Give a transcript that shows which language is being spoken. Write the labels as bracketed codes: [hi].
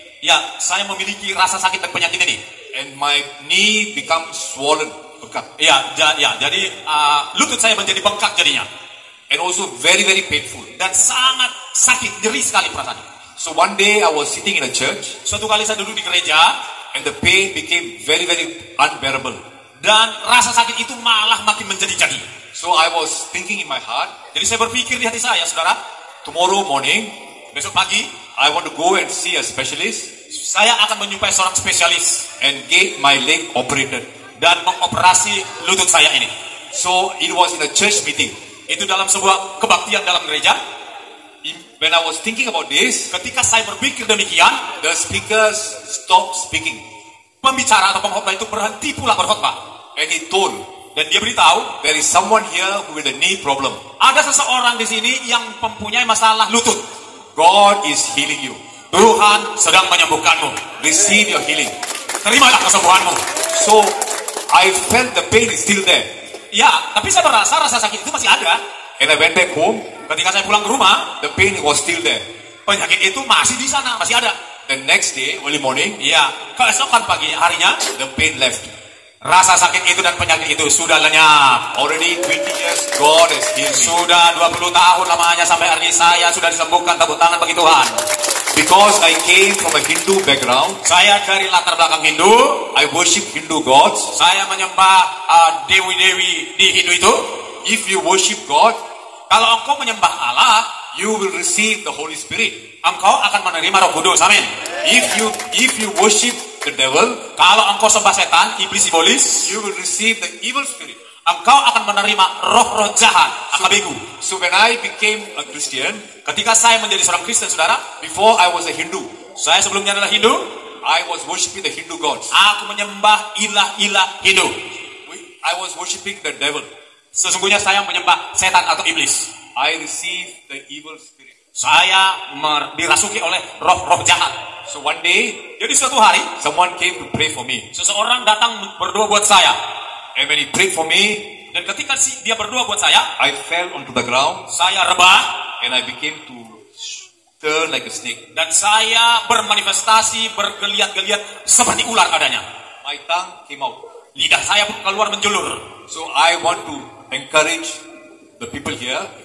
[id] ya, saya memiliki rasa sakit dan penyakit ini. [en] and my knee becomes swollen, bengkak, [id] Jadi lutut saya menjadi bengkak jadinya. [en] and also very very painful. [id] Dan sangat sakit, nyeri sekali perasaannya. [en] So one day I was sitting in a church, [id] Suatu kali saya duduk di gereja, [en] and the pain became very very unbearable. [id] dan rasa sakit itu malah makin menjadi-jadi. [en] So I was thinking in my heart, [id] Jadi saya berpikir di hati saya, saudara, [en] tomorrow morning [id] besok pagi [en] I want to go and see a specialist [id] saya akan menjumpai seorang spesialis [en] and get my leg operated. [id] dan mengoperasi lutut saya ini. [en] So it was in a church meeting. [id] Itu dalam sebuah kebaktian dalam gereja. [en] When I was thinking about this, [id] Ketika saya berpikir demikian, [en] the speakers stopped speaking, [id] pembicara atau pengkhotbah itu berhenti pula berkhotbah. [en] and he told, [id] Dan dia beritahu, [en] there is someone here who with a knee problem. [id] ada seseorang di sini yang mempunyai masalah lutut. [en] God is healing you. [id] Tuhan sedang menyembuhkanmu. [en] Receive your healing. [id] Terimalah kesembuhanmu. [en] So I felt the pain is still there, [id] Ya, tapi saya merasa rasa sakit itu masih ada. [en] and I went back home. [id] Ketika saya pulang ke rumah, [en] The pain was still there. [id] penyakit itu masih di sana, masih ada. [en] The next day, early morning, [id] Ya, keesokan pagi harinya, [en] the pain left. [id] rasa sakit itu dan penyakit itu sudah lenyap. [en] Already 20 years, God has healed me. [id] Sudah 20 tahun lamanya sampai hari ini saya sudah disembuhkan. Tepuk tangan bagi Tuhan. [en] Because I came from a Hindu background, [id] Saya dari latar belakang Hindu. [en] I worship Hindu gods. [id] Saya menyembah dewi-dewi di Hindu itu. [en] If you worship God, [id] Kalau engkau menyembah Allah, [en] you will receive the Holy Spirit. [id] engkau akan menerima Roh Kudus. Amin. [en] If you worship the devil, [id] Kalau engkau sembah setan, iblis iblis, [en] you will receive the evil spirit. [id] engkau akan menerima roh-roh jahat, akal [en] So when I became a Christian, [id] Ketika saya menjadi seorang Kristen, saudara, [en] before I was a Hindu, [id] saya sebelumnya adalah Hindu. [en] I was worshiping the Hindu gods. [id] Aku menyembah ilah-ilah Hindu. [en] I was worshiping the devil. [id] Sesungguhnya saya menyembah setan atau iblis. [en] I received the evil spirit. [id] Saya dirasuki oleh roh-roh jahat. [en] So one day, [id] Jadi suatu hari, [en] someone came to pray for me. [id] seseorang datang berdoa buat saya. [en] And when he prayed for me, [id] Dan ketika dia berdoa buat saya, [en] I fell onto the ground [id] saya rebah [en] and I became to turn like a snake. [id] dan saya bermanifestasi, bergeliat-geliat seperti ular adanya. [en] My tongue came out. [id] Lidah saya pun keluar menjulur. [en] So I want to encourage the people here.